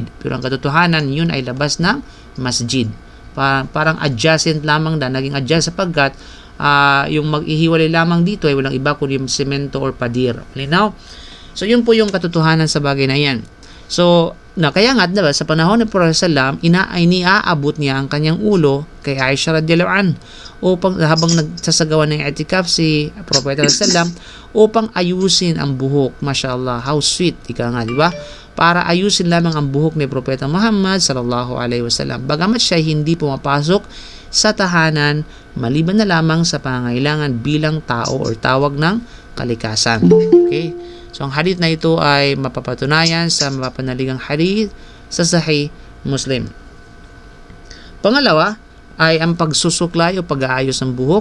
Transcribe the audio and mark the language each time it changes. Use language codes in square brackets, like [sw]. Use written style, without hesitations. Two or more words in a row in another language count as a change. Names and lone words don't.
[tl] Pero ang katotohanan, yun ay labas ng masjid. Parang adjacent lamang naging adjacent sapagkat yung mag-ihiwalay lamang dito ay walang iba kundi yung semento or padir. [en] Now, so [tl] yun po yung katotohanan sa bagay na yan. So, kaya nga, diba, sa panahon ng Prophet sallam, iniaabot niya ang kanyang ulo kay Aisha [ar] رضي الله عنها [tl] upang habang nagsasagawa ng i'tikaf si Prophet sallam upang ayusin ang buhok. [en] Mashallah, how sweet, [tl] ika nga, diba? Para ayusin lamang ang buhok ni Propeta Muhammad [ar] صلى الله عليه وسلم. [tl] Bagamat siya hindi pumapasok sa tahanan maliban na lamang sa pangangailangan bilang tao or tawag ng kalikasan. Okay? So, ang hadith na ito ay mapapatunayan sa mapapanaligang hadith sa Sahih Muslim. Pangalawa ay ang pagsusuklay o pag-aayos ng buhok.